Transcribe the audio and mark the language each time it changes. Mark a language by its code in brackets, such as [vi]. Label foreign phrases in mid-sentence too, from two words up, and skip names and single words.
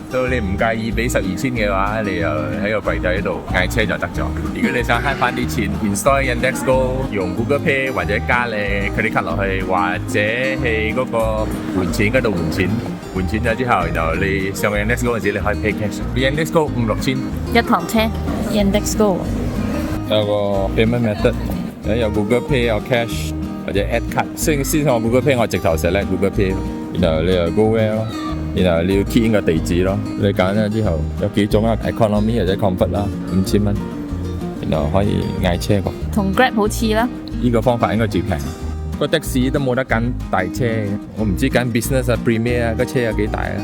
[yue] 所以你唔介意俾12,000嘅話，你又喺個櫃台度嗌車就得咗。如果你想慳翻啲錢 ，install Yandex Go， 用 Google Pay 或者加你 [en] credit card [yue] 落去，或者喺嗰個換錢嗰度換錢，換錢咗之後，然後你上 Yandex Go 嗰陣時，你可以 [en] pay cash。 [yue] Yandex Go 5-6 千一堂車 Yandex Go。有個 [en] payment method， [yue] 有 Google Pay 有 cash 或者 [en] add card。 [yue] 先我 Google Pay 我直頭 select Google Pay 咯，然後你又 [en] go where [yue] 咯，然後你要 [en] key in [yue] 個地址咯。你揀咗之後有幾種啊 ，economy 或者 comfort 啦，5,000蚊，然後可以嗌車個。同 Grab 好似啦。呢個方法應該最平。個的士都冇得揀大車嘅，我唔知揀 business 啊 premier 啊，個車有幾大啊？